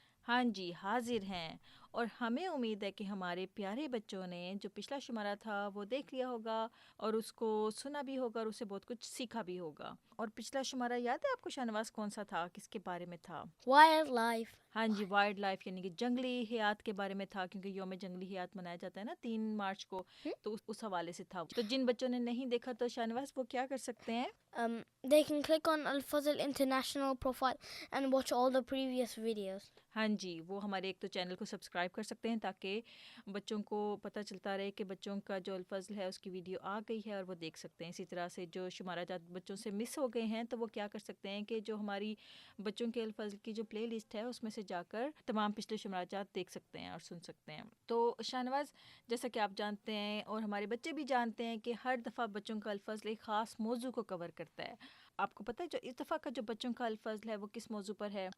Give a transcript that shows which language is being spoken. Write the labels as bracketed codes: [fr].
[ur] ہاں جی حاضر ہیں، اور ہمیں امید ہے کہ ہمارے پیارے بچوں نے جو پچھلا شمارہ تھا وہ دیکھ لیا ہوگا اور اس کو سنا بھی ہوگا اور اسے بہت کچھ سیکھا بھی ہوگا۔ اور پچھلا شمارہ یاد ہے آپ کو شاہنواز کون سا تھا، کس کے بارے میں تھا؟ Wild life. ہاں جی، وائلڈ لائف یعنی کہ جنگلی حیات کے بارے میں تھا، کیونکہ یوم جنگلی حیات منایا جاتا ہے نا 3 مارچ کو، تو اس حوالے سے تھا۔ تو جن بچوں نے نہیں دیکھا تو شاہنواز وہ کیا کر سکتے ہیں؟ [en] They can click on Al-Fazl International profile and watch all the previous videos. [ur] ہاں جی، وہ ہمارے ایک تو چینل کو سبسکرائب کر سکتے ہیں تاکہ بچوں کو پتہ چلتا رہے کہ بچوں کا جو الفضل ہے اس کی ویڈیو آ گئی ہے اور وہ دیکھ سکتے ہیں۔ اسی طرح سے جو شمارہ جات بچوں سے مس ہو گئے ہیں تو وہ کیا کر سکتے ہیں کہ جو ہماری بچوں کے الفضل کی جو پلے لسٹ ہے اس میں سے جا کر تمام پچھلے شمارہ جات دیکھ سکتے ہیں اور سن سکتے ہیں۔ تو شاہنواز، جیسا کہ آپ جانتے ہیں اور ہمارے بچے بھی جانتے ہیں کہ ہر دفعہ بچوں کا الفضل ایک خاص موضوع کو کور کرتا ہے۔ آپ کو پتہ ہے جو اس دفعہ کا جو بچوں کا الفضل ہے وہ کس موضوع پر ہے؟